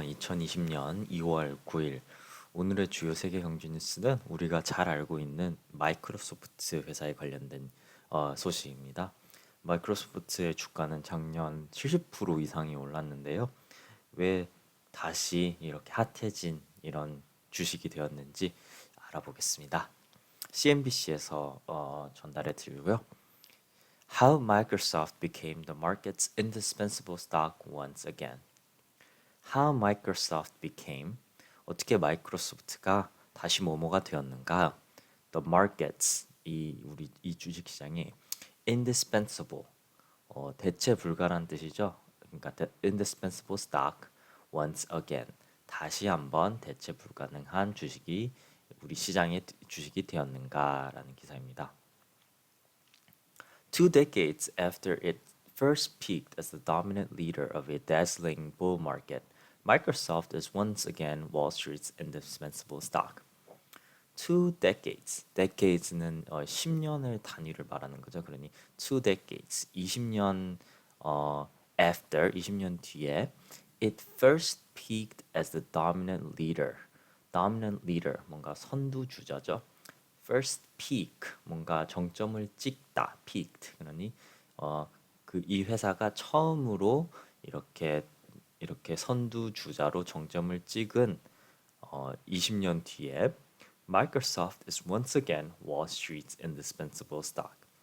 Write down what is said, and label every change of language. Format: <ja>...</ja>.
<ko>2020년 2월 9일 오늘의 주요 세계 경제 뉴스는 우리가 잘 알고 있는 마이크로소프트 회사에 관련된 소식입니다. 마이크로소프트의 주가는 작년 70% 이상이 올랐는데요. 왜 다시 이렇게 핫해진 이런 주식이 되었는지 알아보겠습니다. CNBC에서 전달해 드리고요.</ko> <en>How Microsoft became the market's indispensable stock once again. How Microsoft became</en> <ko>어떻게 마이크로소프트가 다시 뭐뭐가 되었는가?</ko> <en>The markets</en> <ko>이 주식 시장이 indispensable 대체불가란 뜻이죠. 그러니까</ko> <en>indispensable stock once again</en> <ko>다시 한번 대체불가능한 주식이 우리 시장의 주식이 되었는가라는 기사입니다.</ko> <en>2 decades after it first peaked as the dominant leader of a dazzling bull market, Microsoft is once again Wall Street's indispensable stock.</en> <ko>2 decades. decades는 10년을 단위를 말하는 거죠. 그러니</ko> <en>2 decades, 20년 after,</en> <ko>20년 뒤에</ko> <en>it first peaked as the dominant leader. dominant leader,</en> <ko>뭔가 선두주자죠.</ko> <en>first peak,</en> <ko>뭔가 정점을 찍다, peaked. 그러니 이 회사가 처음으로 이렇게 선두주자로 정점을 찍은 20년 뒤에</ko> <en>Microsoft is once again Wall Street's indispensable stock.</en>